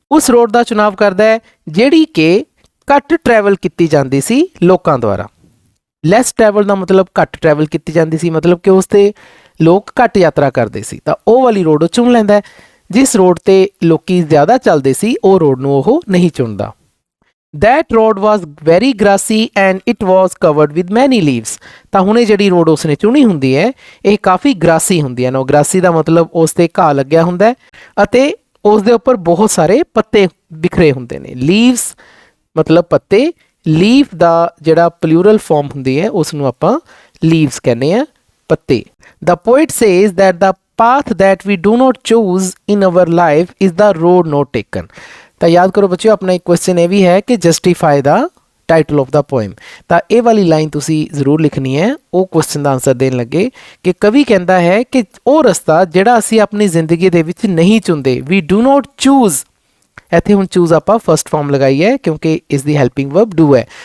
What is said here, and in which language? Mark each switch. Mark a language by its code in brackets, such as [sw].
[pa] ਉਸ ਰੋਡ ਦਾ ਚੁਣਾਵ ਕਰਦਾ ਹੈ ਜਿਹੜੀ ਕਿ ਘੱਟ ਟਰੈਵਲ ਕੀਤੀ ਜਾਂਦੀ ਸੀ ਲੋਕਾਂ ਦੁਆਰਾ। ਲੈਸ ਟਰੈਵਲ ਦਾ ਮਤਲਬ ਘੱਟ ਟਰੈਵਲ ਕੀਤੀ ਜਾਂਦੀ ਸੀ, ਮਤਲਬ ਕਿ ਉਸ 'ਤੇ ਲੋਕ ਘੱਟ ਯਾਤਰਾ ਕਰਦੇ ਸੀ। ਤਾਂ ਉਹ ਵਾਲੀ ਰੋਡ ਉਹ ਚੁਣ ਲੈਂਦਾ। ਜਿਸ ਰੋਡ 'ਤੇ ਲੋਕੀ ਜ਼ਿਆਦਾ ਚੱਲਦੇ ਸੀ ਉਹ ਰੋਡ ਨੂੰ ਉਹ ਨਹੀਂ ਚੁਣਦਾ। [en] That road was very grassy and it was covered with many leaves। [pa] ਤਾਂ ਹੁਣ ਇਹ ਜਿਹੜੀ ਰੋਡ ਉਸਨੇ ਚੁਣੀ ਹੁੰਦੀ ਹੈ ਇਹ ਕਾਫੀ ਗ੍ਰਾਸੀ ਹੁੰਦੀ ਹੈ ਨਾ। ਗ੍ਰਾਸੀ ਦਾ ਮਤਲਬ ਉਸ 'ਤੇ ਘਾਹ ਲੱਗਿਆ ਹੁੰਦਾ ਹੈ ਅਤੇ ਉਸ ਦੇ ਉੱਪਰ ਬਹੁਤ ਸਾਰੇ ਪੱਤੇ ਬਿਖਰੇ ਹੁੰਦੇ ਨੇ। ਲੀਵਸ ਮਤਲਬ ਪੱਤੇ, ਲੀਫ ਦਾ ਜਿਹੜਾ ਪਲੂਰਲ ਫਾਰਮ ਹੁੰਦੀ ਹੈ ਉਸ ਨੂੰ ਆਪਾਂ ਲੀਵਸ ਕਹਿੰਦੇ ਆ, ਪੱਤੇ। [en] The poet says that the path that we do not choose in our life is the road not taken। [pa] ਤਾਂ ਯਾਦ ਕਰੋ ਬੱਚਿਓ ਆਪਣਾ ਇੱਕ ਕੁਐਸਚਨ ਇਹ ਵੀ ਹੈ ਕਿ [en] Justify the title of the poem. [pa] ਤਾਂ ਇਹ ਵਾਲੀ ਲਾਈਨ ਤੁਸੀਂ ਜ਼ਰੂਰ ਲਿਖਣੀ ਹੈ ਉਹ ਕੁਐਸਚਨ ਦਾ ਆਨਸਰ ਦੇਣ ਲੱਗੇ ਕਿ ਕਵੀ ਕਹਿੰਦਾ ਹੈ ਕਿ ਉਹ ਰਸਤਾ ਜਿਹੜਾ ਅਸੀਂ ਆਪਣੀ ਜ਼ਿੰਦਗੀ ਦੇ ਵਿੱਚ ਨਹੀਂ ਚੁਣਦੇ, [en] We do not choose. [pa] ਇੱਥੇ ਹੁਣ ਚੂਜ਼ ਆਪਾਂ ਫਸਟ ਫਾਰਮ ਲਗਾਈ ਹੈ ਕਿਉਂਕਿ ਇਸ ਦੀ ਹੈਲਪਿੰਗ ਵਰਬ ਡੂ ਹੈ।